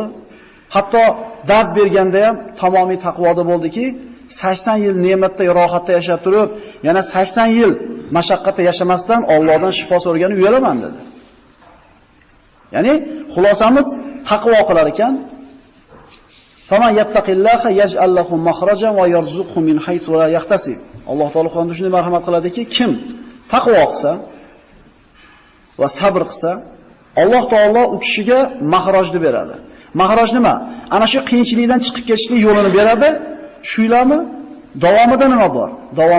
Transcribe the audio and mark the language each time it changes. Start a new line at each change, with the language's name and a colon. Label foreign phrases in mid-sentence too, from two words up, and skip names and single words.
Uzbek: Hatto dard berganda ham tamomiy taqvoda bo'ldiki, 80 yil ne'matda, rohatda yashab turib, yana 80 yil mashaqqatda yashamasdan Allohdan shifo so'ragani uyalaman dedi. Ya'ni xulosamiz taqvo qilar ekan,
Arabic: فمن يتق الله يجعل له مخرجا ويرزقه من حيث لا يحتسب.
Uzbek: Alloh taolo Qur'onda shunday marhamat qiladiki, kim taqvo qilsa va sabr qilsa, Alloh taolo u kishiga mahrojni beradi. Mahroj nima? Ana shu qiyinchilikdan chiqib ketishlik yo'lini beradi. Shuylarmi? Davomida nima bor?